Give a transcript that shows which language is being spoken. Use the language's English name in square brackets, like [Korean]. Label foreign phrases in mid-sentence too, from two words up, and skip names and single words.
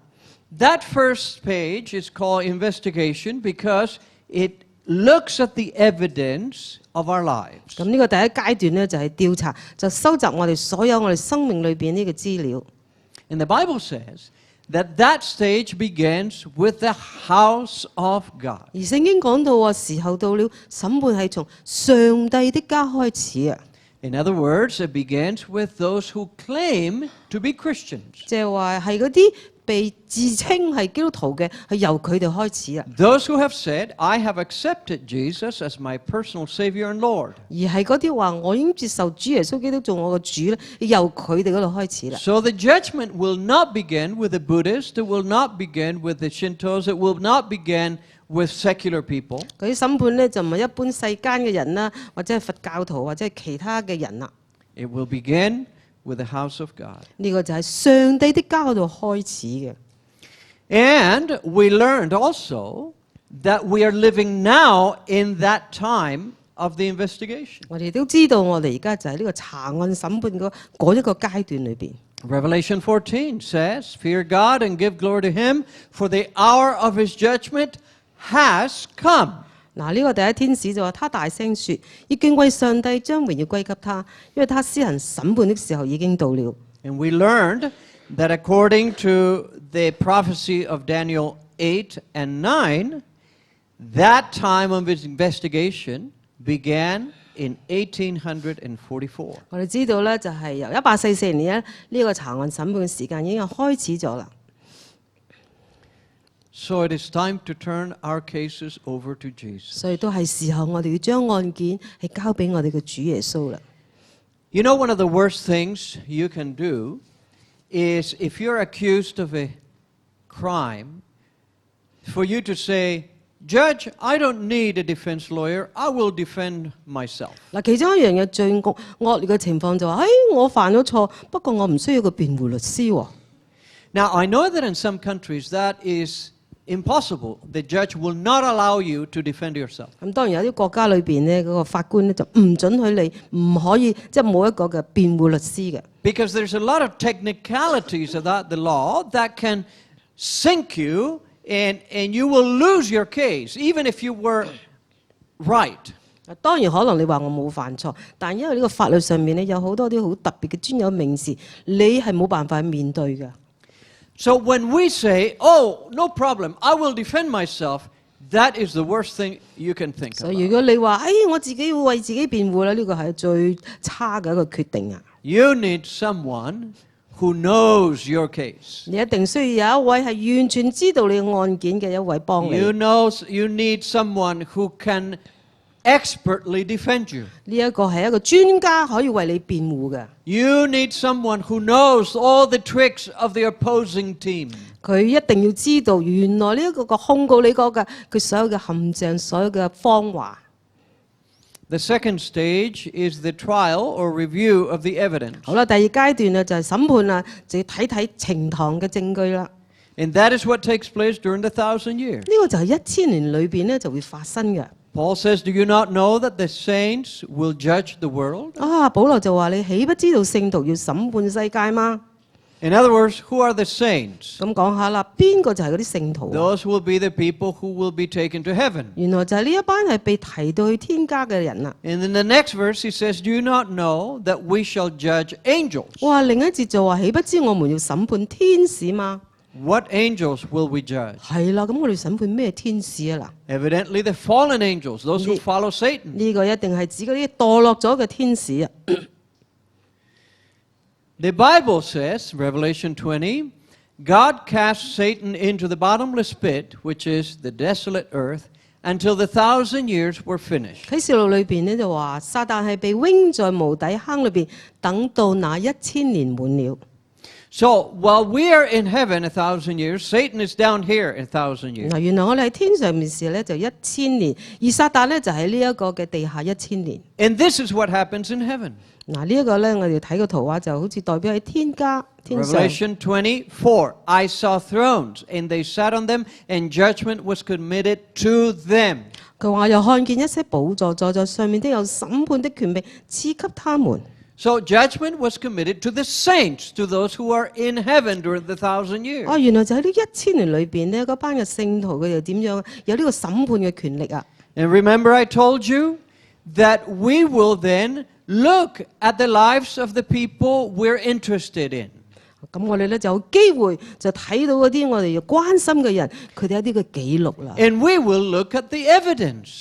[English] That first page is called investigation because it looks at the evidence of our lives. [Cantonese] 咁呢個第一階段咧就係調查，就收集我哋所有我哋生命裏邊呢個資料。 [English] And the Bible says that stage begins with the house of God. [Cantonese] 而聖經講到話時候到了，審判係從上帝的家開始啊！ [English] In other words, it begins with those who claim to be Christians. [Cantonese] 即係話係嗰啲被自稱係基督徒嘅，係由佢哋開始啊！ [English] Those who have said, I have accepted Jesus as my personal Savior and Lord. [Cantonese] 而係嗰啲話我已經接受主耶穌基督做我個主咧，由佢哋嗰度開始啦。 [English] So the judgment will not begin with the Buddhists, it will not begin with the Shintos, it will not begin with secular people. [Cantonese] 嗰啲審判咧就唔係一般世間嘅人啦，或者係佛教徒或者係其他嘅人啦。 [English] It will begin with the house of God. [Cantonese] 呢個就係上帝的家嗰度開始嘅。 [English] And we learned also that we are living now in that time of the investigation. [Cantonese] 我哋都知道，我哋而家就喺呢個查案審判嗰一個階段裏邊。 [English] Revelation 14 says, "Fear God and give glory to Him, for the hour of His judgment has come." [Cantonese] 嗱，呢個第一天使就話：他大聲説，要敬畏上帝，將榮耀歸給他，因為他施行審判的時候已經到了。 [English] And we learned that according to the prophecy of Daniel 8 and 9, that time of his investigation began in 1844. [Cantonese] 我哋知道咧，就係由1844年咧，呢個查案審判嘅時間已經開始咗啦。 [English] So it is time to turn our cases over to Jesus. [Cantonese] 所以都係時候，我哋要將案件係交俾我哋嘅主耶穌啦。 [English] You know, one of the worst things you can do is if you're accused of a crime, for you to say, "Judge, I don't need a defense lawyer. I will defend myself." [Cantonese] 嗱，其中一樣嘢最惡劣嘅情況就話：我犯咗錯，不過我唔需要個辯護律師喎。 [English] Now, I know that in some countries that is impossible. The judge will not allow you to defend yourself. [Cantonese] 咁當然有啲國家裏邊咧，嗰個法官咧就唔准許你唔可以即係冇一個嘅辯護律師嘅。 [English] Because there's a lot of technicalities about the law that can sink you and you will lose your case, even if you were right. [Cantonese] 當然可能你話我冇犯錯，但因為呢個法律上面咧有好多啲好特別嘅專有名詞，你係冇辦法去面對嘅。 [English] So when we say, "Oh, no problem, I will defend myself," that is the worst thing you can think [Cantonese] 所以 [English] about. [Cantonese] 如果你話我自己要為自己辯護咧，呢個係最差嘅一個決定啊！ [English] You need someone who knows your case. [Cantonese] 你一定需要有一位係完全知道你案件嘅一位幫你。 [English] You need someone who can expertly defend you. [Cantonese] 呢一個係一個專家可以為你辯護嘅。 [English] You need someone who knows all the tricks of the opposing team. [Cantonese] 佢一定要知道原來呢一個控告你嗰個佢所有嘅陷阱，所有嘅謊話。 [English] The second stage is the trial or review of the evidence. [Cantonese] 好啦，第二階段咧就係審判啦，就要睇睇呈堂嘅證據啦。 [English] And that is what takes place during the 1,000 years. [Cantonese] 呢個就係1000年裏邊咧就會發生嘅。 [English] Paul says, "Do you not know that the saints will judge the world?" [Cantonese] 保羅就話：你豈不知道聖徒要審判世界嗎？ [English] In other words, who are the saints? [Cantonese] 咁講下啦，邊個就係嗰啲聖徒啊？ [English] Those will be the people who will be taken to heaven. [Cantonese] 原來就係呢一班係被提到去天家嘅人啦。 [English] And in the next verse, he says, "Do you not know that we shall judge angels?" [Cantonese] 哇！另一節就話：豈不知我們要審判天使嗎？ [English] What angels will we judge? [Cantonese] 係啦，咁我哋審判咩天使啊？ [English] Evidently, the fallen angels, those who follow Satan. [Cantonese] 呢個一定係指嗰啲墮落咗嘅天使啊！ [English] The Bible says, Revelation 20, God cast Satan into the bottomless pit, which is the desolate earth, until the 1,000 years were finished. [Cantonese] 啟示錄裏邊咧就話，撒旦係被扔在無底坑裏邊，等到那1000年滿了。 [English] So while we are in heaven 1,000 years, Satan is down here 1,000 years. [Cantonese] 嗱，原來我哋喺天上面時咧就1000年，而撒旦咧就喺呢一個嘅地下1000年。 [English] And this is what happens in heaven. [Cantonese] 嗱，呢一個咧，我哋睇個圖畫就好似代表喺天家天上。 [English] Revelation 24, I saw thrones, and they sat on them, and judgment was committed to them. [Cantonese] 佢話又看見一些寶座，坐在上面都有審判的權柄賜給他們。 [English] So judgment was committed to the saints, to those who are in heaven during the 1,000 years. [Cantonese] 原來就喺呢1000年裏邊呢，嗰班嘅聖徒佢又點樣有呢個審判嘅權力啊？ [English] And remember I told you that we will then look at the lives of the people we're interested in. [Cantonese] 咁我哋咧就有機會就睇到嗰啲我哋要關心嘅人，佢哋一啲嘅記錄啦。 [English] And we will look at the evidence.